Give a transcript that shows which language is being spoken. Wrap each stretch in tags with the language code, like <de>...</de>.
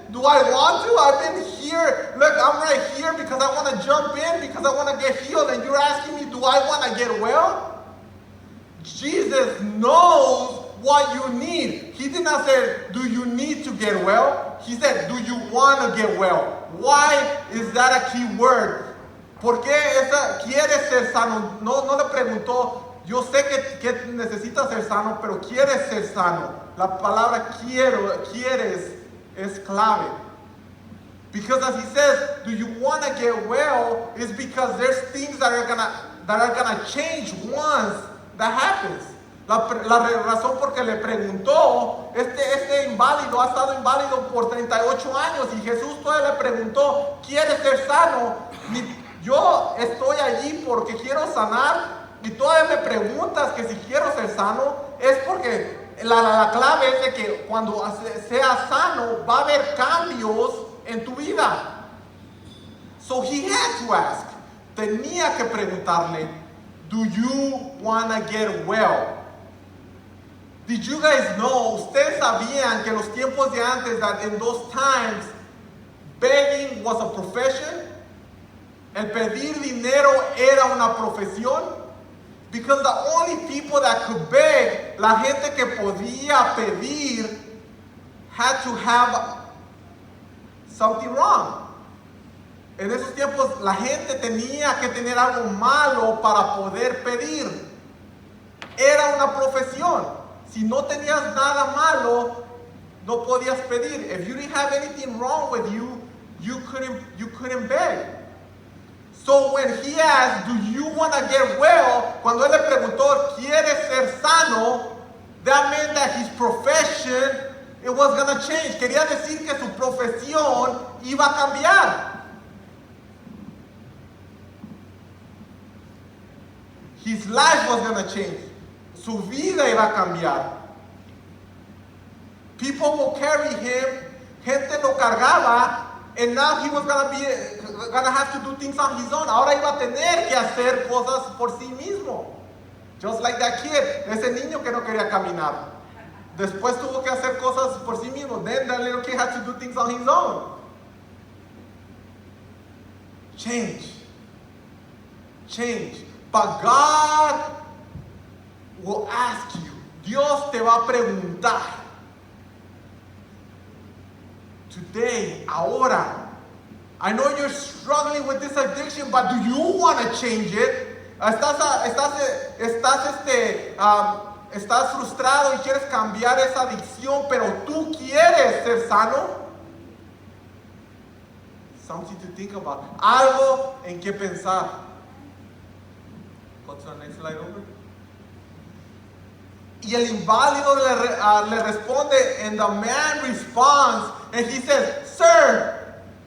<en>Do I want to? I've been here. Look, I'm right here because I want to jump in, because I want to get healed, and you're asking me, do I want to get well? Jesus knows what you need. He did not say, do you need to get well? He said, do you want to get well? Why is that a key word?</en> <es>¿Por qué quieres ser sano? No le preguntó, yo sé que necesitas ser sano, pero quieres ser sano. La palabra quieres es clave.</es> <en>Because as he says, do you want to get well? Is because there's things that are gonna change once that happens.</en> <es>La razón por que le preguntó, este inválido ha estado inválido por 38 años y Jesús todavía le preguntó, ¿quieres ser sano? Yo estoy allí porque quiero sanar y todavía me preguntas que si quiero ser sano, es porque la clave es de que cuando seas sano va a haber cambios en tu vida.</es> <en>So he had to ask,</en> <es>tenía que preguntarle,</es> <en>do you want to get well? Did you guys know,</en> <es>ustedes sabían que en los tiempos de antes,</es> <en>that in those times, begging was a profession?</en> <es>El pedir dinero era una profesión?</es> <en>Because the only people that could beg,</en> <es>la gente que podía pedir,</es> <en>had to have something wrong.</en> <es>En esos tiempos, la gente tenía que tener algo malo para poder pedir. Era una profesión. Si no tenías nada malo, no podías pedir.</es> <en>If you didn't have anything wrong with you, you couldn't beg. So when he asked, do you want to get well?</en> <es>Cuando él le preguntó, ¿quieres ser sano?</es> <en>That meant that his profession, it was going to change.</en> <es>Quería decir que su profesión iba a cambiar.</es> <en>His life was going to change.</en> <es>Su vida iba a cambiar.</es> <en>People will carry him.</en> <es>Gente lo cargaba.</es> <en>And now he was gonna have to do things on his own.</en> <es>Ahora iba a tener que hacer cosas por sí mismo.</es> <en>Just like that kid,</en> <es>ese niño que no quería caminar. Después tuvo que hacer cosas por sí mismo.</es> <en>Then that little kid had to do things on his own. Change. But God will ask you.</en> <es>Dios te va a preguntar.</es> <en>Today, ahora, I know you're struggling with this addiction, but do you want to change it?</en> <es>Estás frustrado y quieres cambiar esa adicción, pero tú quieres ser sano.</es> <en>Something to think about.</en> <es>Algo en que pensar.</es> <en>Go to the next slide over.</en> <es>Y el inválido le responde,</es> <en>and the man responds, and he says, Sir,</en>